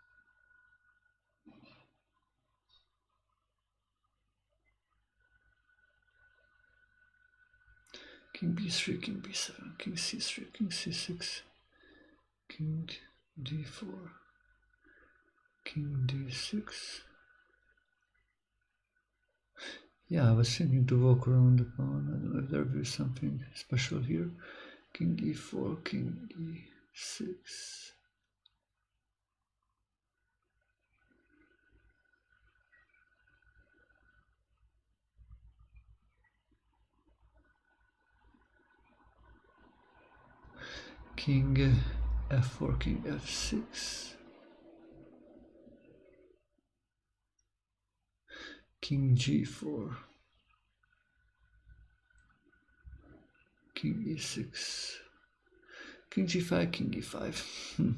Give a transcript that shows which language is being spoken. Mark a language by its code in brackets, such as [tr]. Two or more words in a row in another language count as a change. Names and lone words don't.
[en] King b3, king b7, king c3, king c6, king d4, king d6. Yeah, I was thinking to walk around the pawn. I don't know if there will be something special here. King e4, king e6. King f4, king f6. King g4. King e6. King g5, king e5.